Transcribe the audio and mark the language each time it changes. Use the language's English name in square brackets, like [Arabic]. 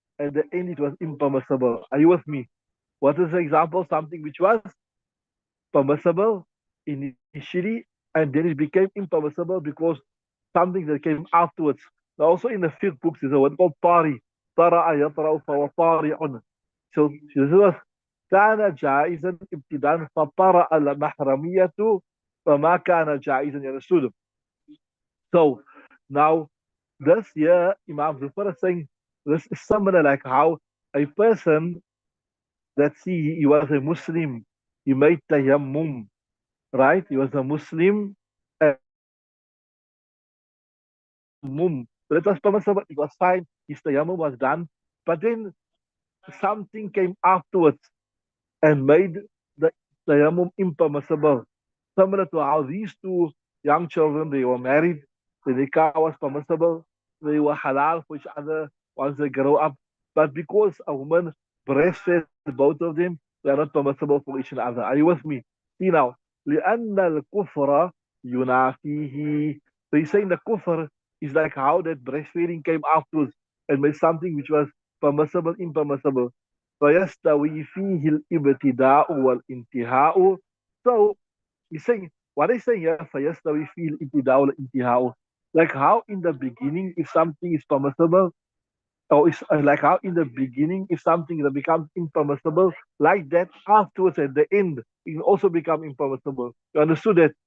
[English] At the end, it was impermissible. Are you with me? What is the example? Something which was permissible initially, and then it became impermissible because something that came afterwards. Now, also in the fiqh books, there's a word called tari. [Arabic] Tara'a yatra'u fawa tari'un. [English] So this was [Arabic] كان جائزا ابتداء فطرأ المحرمية فما كان جائزا يرسول. [English] So now this year Imam Zufar is saying this is similar like how a person that see he was a Muslim, he made tayammum, right? He was a Muslim and tayammum. So that was permissible, it was fine, his tayammum was done. But then something came afterwards and made the tayammum impermissible. Similar to how these two young children, they were married, the nikah was permissible, they were halal for each other once they grow up. But because a woman breastfed both of them, they are not permissible for each other. Are you with me? See now, [Arabic] لأن الكفر ينافيه. [English] So he's saying the kufr is like how that breastfeeding came afterwards and made something which was permissible impermissible. [Arabic] فيستوي فيه الابتداء والانتهاء. [English] So he's saying, what he's saying here, [Arabic] فيستوي فيه الابتداء والانتهاء. [English] Like how in the beginning, if something is permissible, or it's like how in the beginning, if something that becomes impermissible, like that afterwards at the end, it can also become impermissible. You understood that?